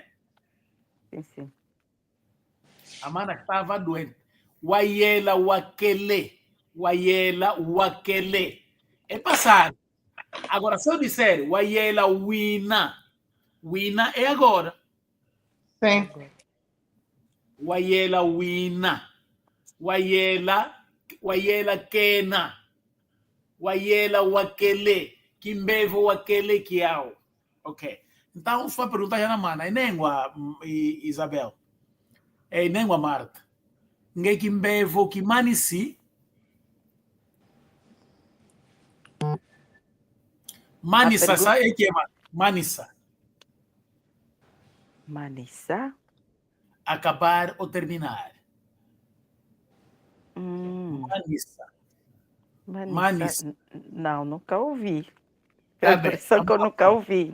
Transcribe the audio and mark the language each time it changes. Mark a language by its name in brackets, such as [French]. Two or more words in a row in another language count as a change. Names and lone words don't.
[Portuguese] Sim. A mana estava doente. [Kongo] Wayela, wakele. [Portuguese] É passado. Agora, se eu disser [Kongo] wayela, wina [Portuguese] é agora. Sim. [Kongo] Wayela, wina. Wayela, kena. Wayela, wakele. Kimbevo, wakele, kiao. Ok. [Portuguese] Então, sua pergunta já na mana. [Kongo] É nengua, Isabel. É nengua, Marta. Nge kimbevo, kimanisi. Manissa, [Portuguese] sabe o que é Manissa? [Kongo] Manissa? [Portuguese] Acabar ou terminar. Manissa. Não, nunca ouvi. Tá É por isso que eu nunca ouvi.